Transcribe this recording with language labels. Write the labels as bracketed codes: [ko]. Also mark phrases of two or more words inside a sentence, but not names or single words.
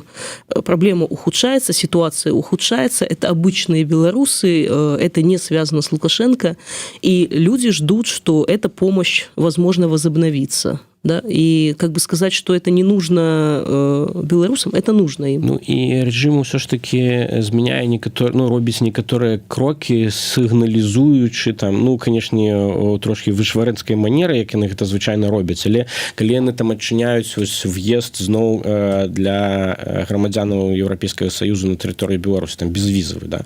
[ru] Проблема ухудшается, ситуация ухудшается, это обычные белорусы, это не связано с Лукашенко, и люди ждут, что эта помощь, возможно, возобновится. Да? И как бы сказать, что это не нужно белорусам, это нужно им. [be] Ну і рэжым ўсё ж таки змяняе некаторыя, ну, робіць некаторыя крокі, сігналізуючы там, ну, канешне, трошки вышварэнскай манеры, як яны гэта звычайна робяць, але калі яны там адчыняюць в'езд зноў для грамадзянаў Еўрапейскага Саюзу на тэрыторыі Беларусі, там безвізавы, да.